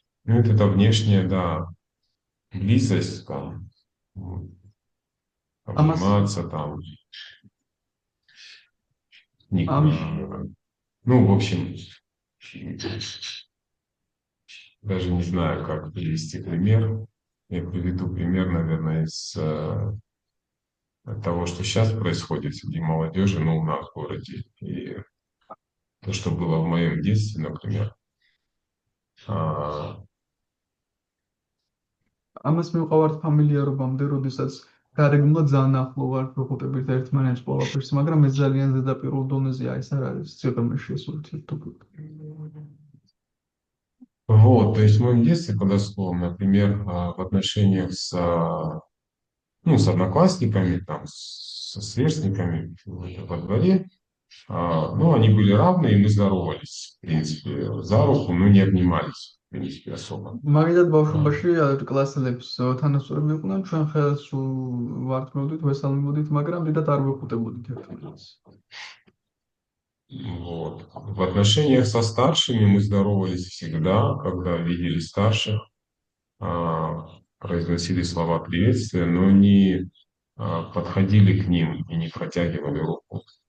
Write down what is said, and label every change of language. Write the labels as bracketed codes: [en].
[ru] Ну, это внешняя, да, близость, там, обниматься, там, в общем, даже не знаю, как привести пример. Я приведу пример, наверное, из того, что сейчас происходит среди молодежи, у нас в городе. И то, что было в моем детстве, например. [ka] ამას მივყავართ ფამილიარობამდე, როდესაც გარეგნულად ძალიან ახლო ვართ ვხვდებით ერთმანეთს ყველაფერს, მაგრამ ეს ძალიან ზედაპირულ დონეზეა, ეს არ არის სიღრმეში ეს ურთიერთობა. [ru] Вот, то есть в моем детстве подошло, например, в отношениях с одноклассниками, там, со сверстниками во дворе, они были равны, и мы здоровались, в принципе, за руку, но не обнимались, в принципе, особо. [ka] მაგალითად ბავშვობაში კლასელებს თანასწორები იყვნენ, ჩვენ ხელს ვართ მოვდით, ვესალმებოდით, მაგრამ დიდად არ ვეხუტებოდით ერთმანეთს. [ru] Вот. В отношениях со старшими мы здоровались всегда, когда видели старших, произносили слова приветствия, но не подходили к ним и не протягивали руку.